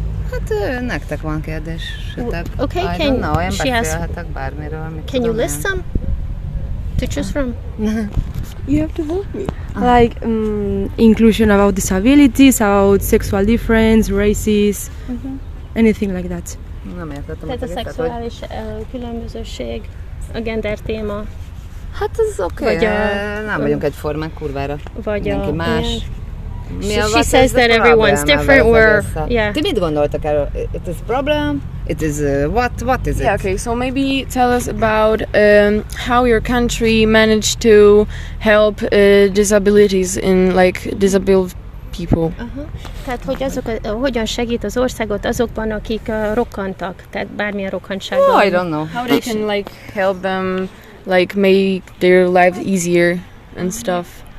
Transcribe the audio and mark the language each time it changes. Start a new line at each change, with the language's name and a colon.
Hungarian: Hát nektek van kérdésetek.
English: Okay, I don't know,
Hungarian: én beszélhetek bármiről.
English: Can you list some to choose from? You have to help me. Like inclusion about disabilities, about sexual difference, races, anything like that.
Hungarian: Nem értettem. Tehát a szexuális különbözőség, a gender téma. Hát ez oké, nem vagyunk egyformák, kurvára. Vagy mindenki más.
English: She says that everyone's different.
Hungarian: Ti mit gondoltak erről?
English: It is problem? It is what is it? Yeah, okay, so maybe tell us about how your country managed to help disabilities in like disabled people.
Hungarian: Tehát, hogy hogyan segít az országot azokban, akik rokkantak, tehát bármilyen rokkantsággal.
English: Oh, I don't know. How they can like help them like make their life easier and stuff.